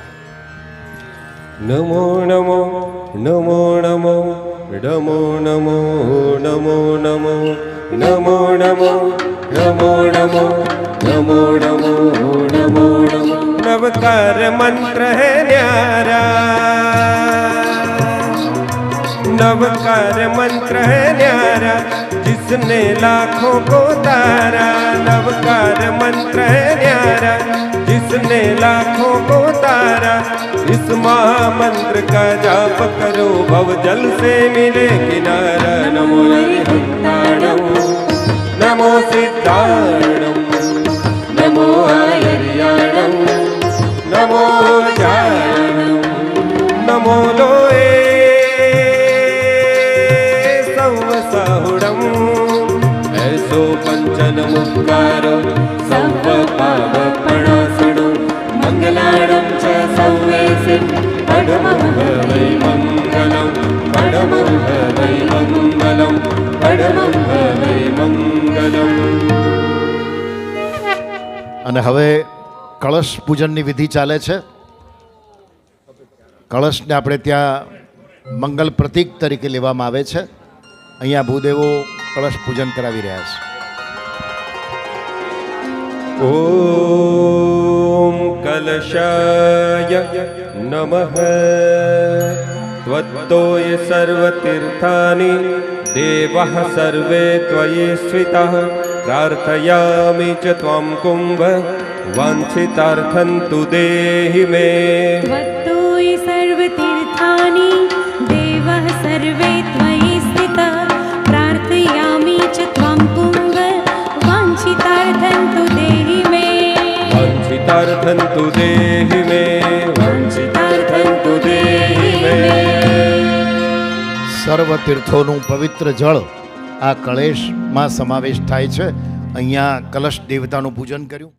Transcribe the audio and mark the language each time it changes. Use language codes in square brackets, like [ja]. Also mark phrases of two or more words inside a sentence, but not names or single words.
[pra] નમો નમો નમો નમો નમો નમો નમો નમો નમો નમો નમો નમો નમો નમો નમો નમો. [hi] नवकार मंत्र है न्यारा, नवकार मंत्र है न्यारा जिसने लाखों को तारा. नवकार मंत्र है न्यारा जिसने लाखों को तारा. इस महामंत्र का जाप करो भव जल से मिले किनारा. [pra] नमो हरिहंताणम नमो सिद्धाणम नमो आयर्याणम नमो जाणम नमो लोए साहुडम. ऐसो पंचन मुक्कारो सव पाव पणासुडो मंगलाडम च सौवेसिं पडमं वै मंगलम पडमं वै मंगलम पडमं वै मंगलम. [gu] અને હવે કળશ પૂજનની વિધિ ચાલે છે. કળશને આપણે ત્યાં મંગલ પ્રતીક તરીકે લેવામાં આવે છે. અહીંયા ભૂદેવો કળશ પૂજન કરાવી રહ્યા છે. [sa] ઓમ કલશાય નમઃ. ત્વત્તોય સર્વતીર્થાની દેવઃ સર્વે ત્વયि સ્थितः. પ્રાર્થયામિ ચ ત્વં કુંભ વાંછિતાર્થં તુ દેહિ મે. त्वत्तोयि सर्वतीर्थानि देवः सर्वे त्वयि स्थितः. प्रार्थयामि च त्वं कुम्भ वाञ्छितार्थं तु देहि मे. वाञ्छितार्थं तु देहि मे. वाञ्छितार्थं तु देहि मे. [gu] સર્વ તીર્થોનું પવિત્ર જળ આ કળશમાં સમાવેશ થાય છે. અહીંયા કલશ દેવતાનું પૂજન કર્યું.